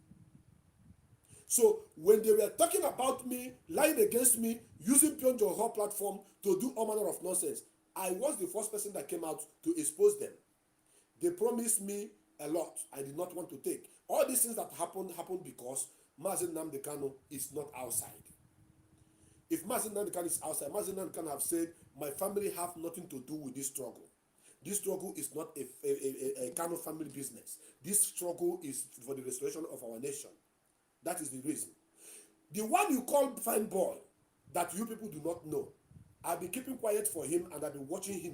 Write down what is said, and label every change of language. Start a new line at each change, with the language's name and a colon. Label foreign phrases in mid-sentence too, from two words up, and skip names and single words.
English: So when they were talking about me, lying against me, using Pyongyang Ho platform to do all manner of nonsense, I was the first person that came out to expose them. They promised me a lot I did not want to take. All these things that happened because Mazi Nnamdi Kanu is not outside. If Mazi Nnamdi Kanu is outside, Mazi Nnamdi Kanu have said, my family have nothing to do with this struggle. This struggle is not a Kanu family business. This struggle is for the restoration of our nation. That is the reason. The one you call fine boy, that you people do not know, I've been keeping quiet for him, and I've been watching him.